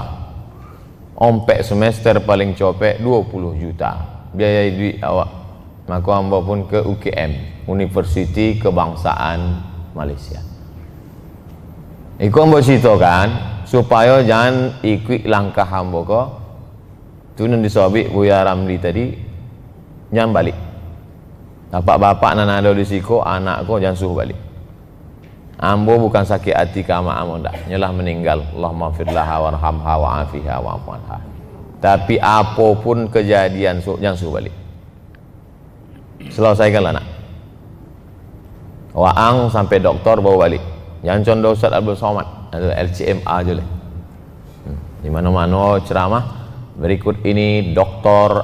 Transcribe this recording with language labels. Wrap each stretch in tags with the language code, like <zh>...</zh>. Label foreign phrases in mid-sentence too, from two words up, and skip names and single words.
<min>Ompek semester paling copek 20 juta. Biaya duit awak.</min> <id>Maka hamba pun ke UKM, Universiti Kebangsaan Malaysia.</id> <min>Iku hamba cerita kan, supaya jangan ikut langkah hamba ko. Tu nan disobik Buya Ramli tadi, jangan balik. Bapak-bapak nan ada di siko, anak ko jangan suruh balik. Ambo bukan sakit hati kama ambo ndak, nyalah meninggal.</min> <ar>Allahumma firlaha warhamha wa'afiha wa'afuanha.</ar> <id>Tapi apapun kejadian jangan suruh balik. Selesaikanlah nak.</id> <min>Waang sampai doktor bawa balik.</min> <id>Jangan contoh Ustaz Abdul Somad, LCMA aja lah. Di mana-mana ceramah berikut ini Dr.</id>